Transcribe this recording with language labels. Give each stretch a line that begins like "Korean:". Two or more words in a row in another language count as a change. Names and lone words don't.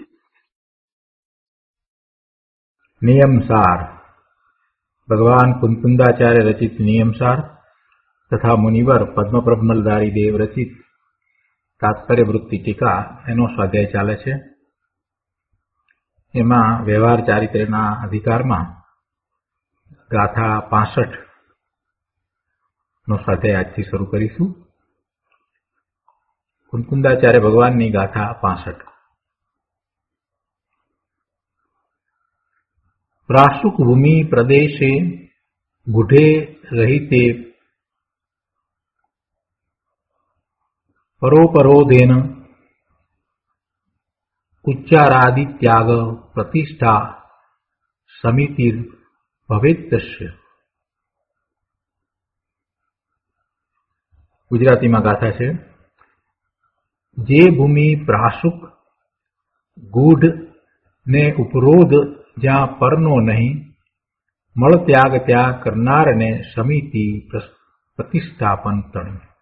Gujarati: નિયમસાર ભગવાન કુંકુંદાચાર્ય રચિત નિયમસાર તથા મુનિવર પદ્મપ્રભમલધારી દેવ રચિત તાત્પર્ય વૃત્તિ ટીકા એનો સ્વાધ્યાય ચાલે છે. એમાં વ્યવહાર ચારિત્ર્યના અધિકારમાં ગાથા 65 નો સ્વાધ્યાય આજથી શરૂ કરીશું. કુંકુંદાચાર્ય ભગવાનની ગાથા 65.
Sanskrit: प्राशुक भूमि प्रदेशे गुढ़े रहिते परोपरोधेन उच्चारादि त्याग प्रतिष्ठा समिति भवेत्तस्य.
Gujarati: गुजरातीમાં ગાથા છે. જે ભૂમિ પ્રાશુક ગૂઢ ને ઉપરોધ જ્યાં પરનો નહીં, મળ ત્યાગ ત્યાં કરનારને સમિતિ પ્રતિષ્ઠાપન તણી.